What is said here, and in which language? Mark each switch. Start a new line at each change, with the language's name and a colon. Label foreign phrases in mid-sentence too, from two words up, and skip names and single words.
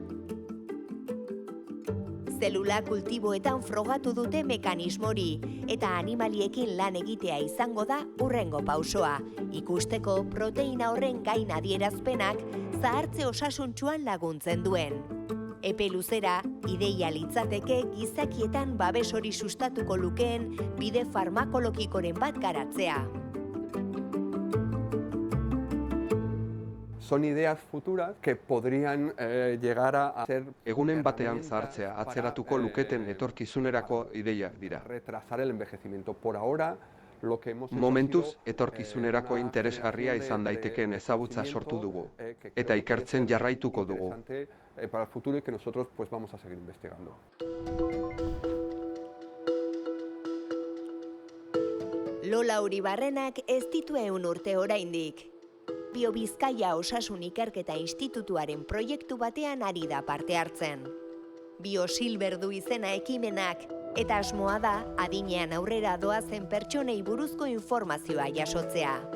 Basque: Zelula kultiboetan frogatu dute mekanismori, eta animaliekin lan egitea izango da hurrengo pausoa, ikusteko proteina horren gain adierazpenak zahartze osasuntsuan laguntzen duen. Epe luzera, ideia litzateke gizakietan babes hori sustatuko lukeen bide farmakologikoren bat garatzea.
Spanish: Son ideas futuras que podrían llegar a ser...
Basque: Egunen batean zahartzea atzeratuko luketen etorkizunerako ideiak dira.
Spanish: Retrasar el envejecimiento. Por ahora, lo que hemos...
Basque: Momentuz, etorkizunerako interesgarria izan daitekeen ezagutza sortu dugu, eta ikertzen jarraituko dugu.
Spanish: Para el futuro y que nosotros pues vamos a seguir investigando.
Basque: Lola Uribarrenak ez ditu 100 urte oraindik. Biobizkaia Osasun Ikerketa Institutuaren proiektu batean ari da parte hartzen. Biosilber du izena ekimenak, eta asmoa da adinean aurrera doazen pertsonei buruzko informazioa jasotzea.